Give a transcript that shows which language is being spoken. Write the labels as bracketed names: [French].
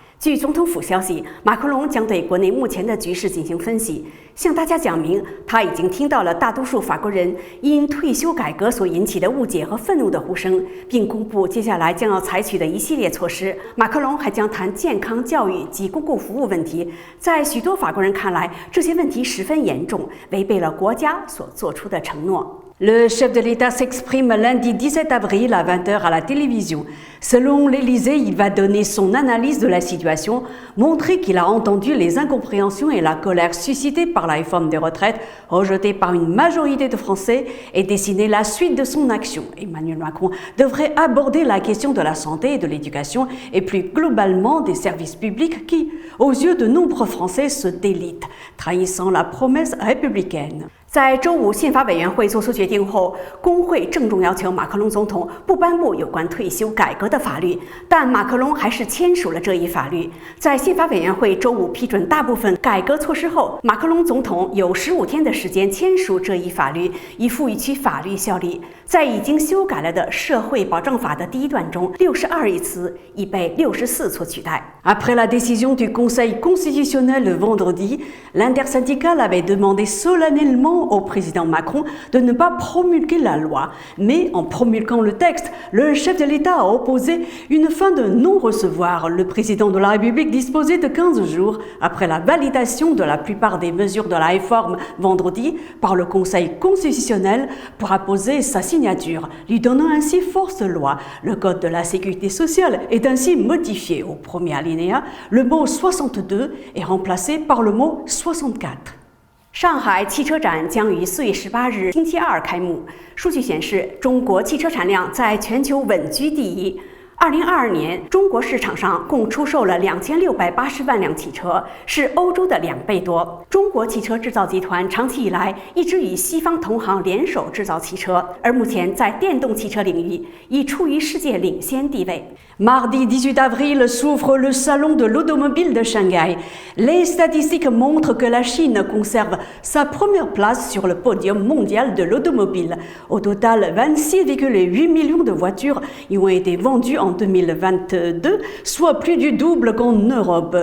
[Chinese] 据总统府消息，马克龙将对国内目前的局势进行分析，向大家讲明他已经听到了大多数法国人因退休改革所引起的误解和愤怒的呼声，并公布接下来将要采取的一系列措施。马克龙还将谈健康、教育及公共服务问题。在许多法国人看来，这些问题十分严重，违背了国家所做出的承诺。 [French] Le chef de l'État s'exprime lundi 17 avril à 20h à la télévision. Selon l'Élysée, il va donner son analyse de la situation, montrer qu'il a entendu les incompréhensions et la colère suscitées par la réforme des retraites, rejetée par une majorité de Français, et dessiner la suite de son action. Emmanuel Macron devrait aborder la question de la santé et de l'éducation, et plus globalement des services publics qui, aux yeux de nombreux Français, se délitent, trahissant la promesse républicaine. [Chinese] 在周五宪法委员会作出决定后，工会郑重要求马克龙总统不颁布有关退休改革的法律，但马克龙还是签署了这一法律。在宪法委员会周五批准大部分改革措施后，马克龙总统有15天的时间签署这一法律，以赋予其法律效力。在已经修改了的社会保障法的第一段中，62一词已被64所取代。 [French] Après la décision du Conseil constitutionnel le vendredi, l'intersyndicale avait demandé solennellement au président Macron de ne pas promulguer la loi, mais en promulguant le texte, le chef de l'État a opposé une fin de non-recevoir. Le président de la République disposait de 15 jours après la validation de la plupart des mesures de la réforme vendredi par le Conseil constitutionnel pour apposer sa signature, lui donnant ainsi force de loi. Le code de la sécurité sociale est ainsi modifié. Au premier alinéa, le mot 62 est remplacé par le mot 64. [Chinese] 上海汽车展将于4月18日星期二开幕。数据显示，中国汽车产量在全球稳居第一。 2022年，中国市场上共出售了2680万辆汽车，是欧洲的2倍多。中国汽车制造集团长期以来一直与西方同行联手制造汽车，而目前在电动汽车领域已处于世界领先地位。 [French] Mardi 18 avril s'ouvre le salon de l'automobile de Shanghai. Les statistiques montrent que la Chine conserve sa première place sur le podium mondial de l'automobile. Au total, 26,8 millions de voitures y ont été vendues en 2022, soit plus du double qu'en Europe.